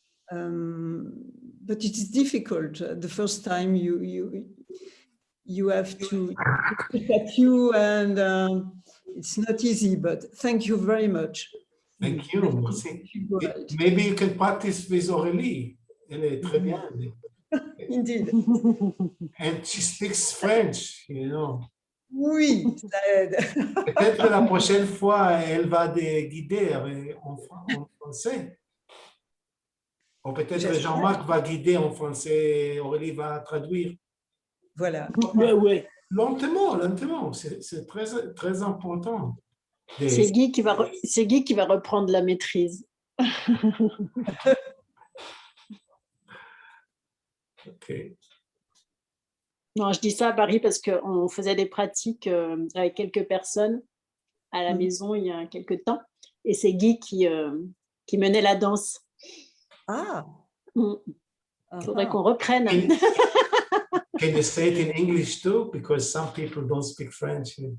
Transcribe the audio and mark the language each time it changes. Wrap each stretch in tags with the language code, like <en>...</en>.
<en>But it is difficult. The first time you have to look at you, and it's not easy. But thank you very much. Thank you. Maybe you can practice with Aurélie.</en> <fr>Elle est très bien.</fr> <en>Indeed. And she speaks French, you know.</en> <fr>Oui, ça aide. Peut-être que la prochaine fois, elle va guider en français. Ou peut-être J'espère. Jean-Marc va guider en français, Aurélie va traduire. Voilà. Ouais. Lentement, lentement, c'est très, très important. C'est Guy qui va reprendre la maîtrise. Ok. Non, je dis ça à Paris parce qu'on faisait des pratiques avec quelques personnes à la maison il y a quelques temps. Et c'est Guy qui menait la danse. Ah. Il faudrait qu'on reprenne.</fr> <en>Can you say it in English too? Because some people don't speak French.</en>